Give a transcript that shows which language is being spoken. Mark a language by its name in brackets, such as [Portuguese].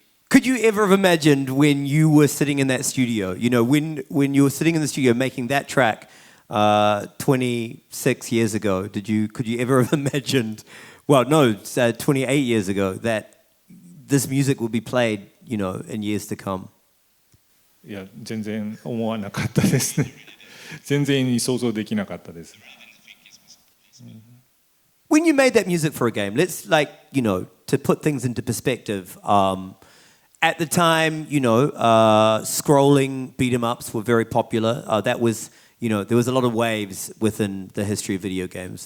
[English] Could you ever have imagined when you were sitting in that studio, when you were sitting in the studio making that track 26 years ago, could you ever have imagined, well, no, 28 years ago, that this music would be played, in years to come? [Japanese] いや、全然思わなかったですね。全然想像できなかったです。 [English] When you made that music for a game, let's to put things into perspective, at the time, scrolling beat 'em ups were very popular. That was, there was a lot of waves within the history of video games.